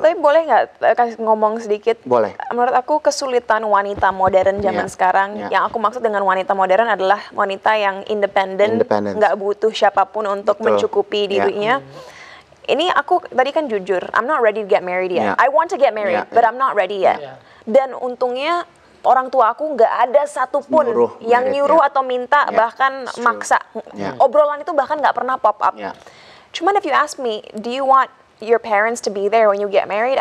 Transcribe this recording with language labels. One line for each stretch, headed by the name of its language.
Indonesian: Tapi boleh nggak kasih ngomong sedikit? Boleh. Menurut aku kesulitan wanita modern zaman sekarang, yang aku maksud dengan wanita modern adalah wanita yang independen, nggak butuh siapapun untuk mencukupi dirinya. Ini aku tadi kan jujur,
English: I'm not ready to get married yet. I want to get married, but I'm not ready yet.
Indonesian: Dan untungnya orang tua aku nggak ada satupun yang nyuruh atau minta, bahkan maksa. Obrolan itu bahkan nggak pernah pop up.
English: Cuman if you ask me, do you want your parents to be there when you get married?